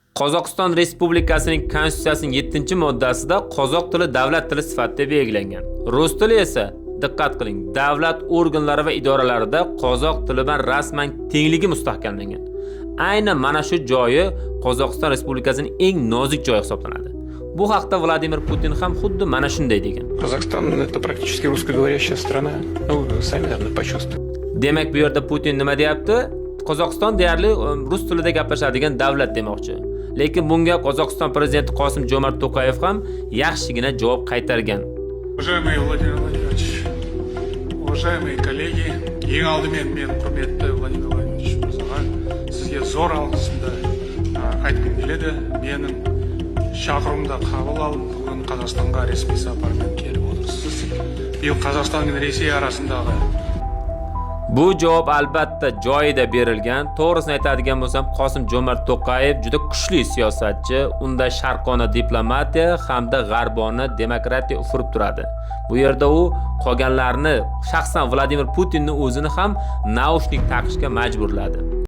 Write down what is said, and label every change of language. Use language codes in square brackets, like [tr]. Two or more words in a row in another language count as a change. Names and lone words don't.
[uz] Qozog'iston Respublikasining Konstitutsiyasining 7-moddasida qozoq tili davlat tili sifatida belgilangan. Rus tili esa, diqqat qiling, davlat organlari va idoralarida qozoq tili bilan rasman tengligi mustahkamlangan. Aynan mana shu joyi Qozog'iston Respublikasining eng nozik joyi hisoblanadi. Bu haqda Vladimir Putin ham xuddi mana shunday degan. [ru] Казахстан это практически русскоговорящая страна. Ну, сами, наверное, почувствуете. [uz] Demak, bu yerda Putin nima deyapti? Qozog'iston deyarli rus tilida gaplashadigan davlat demoqchi. Lekin bunga Qozog'iston prezidenti Qosim-Jo'mart To'qayev ham yaxshigina javob qaytargan. [ru] Уважаемый Владимир Владимирович, уважаемые коллеги, [kk] ең алдымен мен құрметті Владимир Владимирович мырзаға сізге зор алғысымды айтқым келеді. Менің шақыруымды қабыл алып, бүгін Қазақстанға ресми сапармен келіп отырсыз. Биыл Қазақстан мен Ресей арасындағы [uz] Bu javob albatta joyida berilgan. To'g'risini aytadigan bo'lsam, Qosim-Jo'mart To'qayev juda kuchli siyosatchi, unda sharqona diplomatiya hamda g'arbona demokratiya ufurib turadi. Bu yerda u qolganlarni, shaxsan Vladimir Putinni o'zini ham naushnik taqishga majburladi.